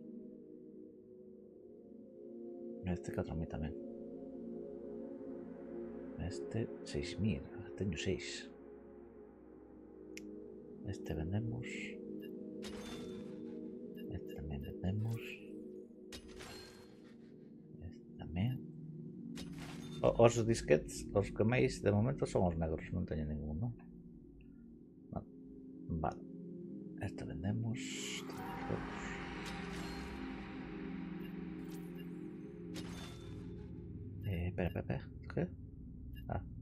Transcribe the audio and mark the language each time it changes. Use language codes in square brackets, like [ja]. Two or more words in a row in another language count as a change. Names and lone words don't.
[es] Este 4.000 también. Este 6.000, tengo 6. Este vendemos. Este también vendemos. Este también. [gl] Os disquets, os que máis de momento son os negros, non teño ninguno. [es] Vale. Este vendemos. Espera. ¿Qué? Ah.